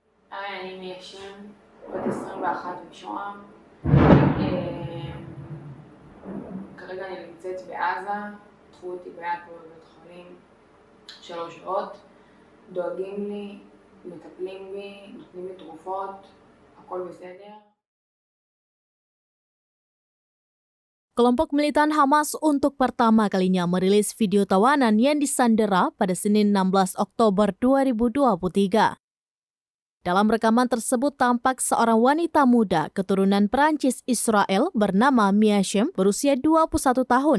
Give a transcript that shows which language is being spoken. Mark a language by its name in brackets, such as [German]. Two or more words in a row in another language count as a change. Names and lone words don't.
[Hebrew] אני מיישם, בת 21 משוהם. כרגע אני נמצאת בעזה, פתחו אותי ביד פה בבית חולים 3 שעות, דואגים לי, מטפלים בי, נותנים לי תרופות, הכל בסדר. [Indonesian] Kelompok militan Hamas untuk pertama kalinya merilis video tawanan yang disandera pada Senin 16 Oktober 2023. Dalam rekaman tersebut tampak seorang wanita muda keturunan Perancis Israel bernama Mia Shem berusia 21 tahun.